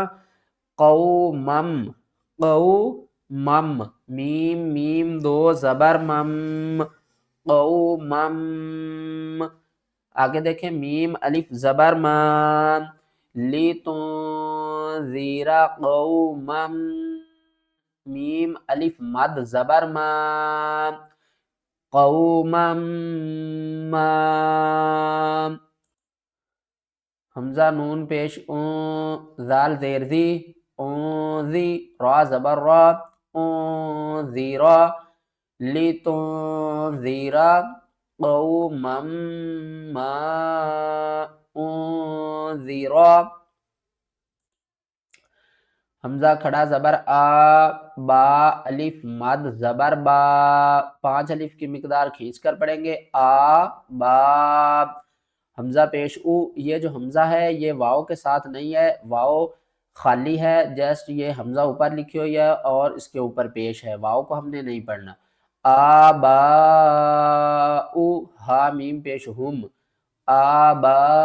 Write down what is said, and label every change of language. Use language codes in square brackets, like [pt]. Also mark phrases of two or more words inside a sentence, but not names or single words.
[ur] قومم، قومم، میم میم دو زبر مم، قومم، آگے دیکھیں میم الف زبر مان، [ar] لتنذر قومم، [ur] میم الف مد زبر مان، قومم مان، حمزہ نون پیش اون، ذال زیر دی، اون ذی، را زبر را، اون ذیرا، [ar] لتنذر قوما ما انذرا، [ur] حمزہ کھڑا زبر آ، با الف مد زبر با، 5 الف کی مقدار کھینچ کر پڑھیں گے، آ با، حمزہ پیش او، یہ جو حمزہ ہے یہ واؤ کے ساتھ نہیں ہے، واؤ خالی ہے، جسٹ یہ حمزہ اوپر لکھی ہوئی ہے اور اس کے اوپر پیش ہے، واؤ کو ہم نے نہیں پڑھنا، آ با او، ہا میم پیش ہم، آ با